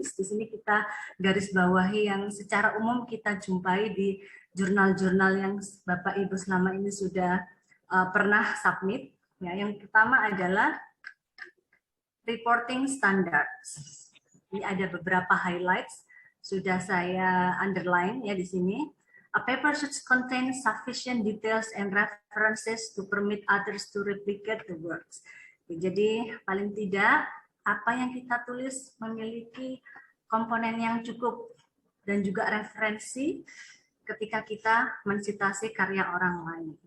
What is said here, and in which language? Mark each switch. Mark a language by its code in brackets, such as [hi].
[id] Di sini kita garis bawahi yang secara umum kita jumpai di jurnal-jurnal yang Bapak Ibu selama ini sudah pernah submit. Ya, yang pertama adalah reporting standards. Ini ada beberapa highlights, sudah saya underline ya di sini. [en] A paper should contain sufficient details and references to permit others to replicate the works. [id] Jadi paling tidak apa yang kita tulis memiliki komponen yang cukup dan juga referensi ketika kita mensitasi karya orang lain.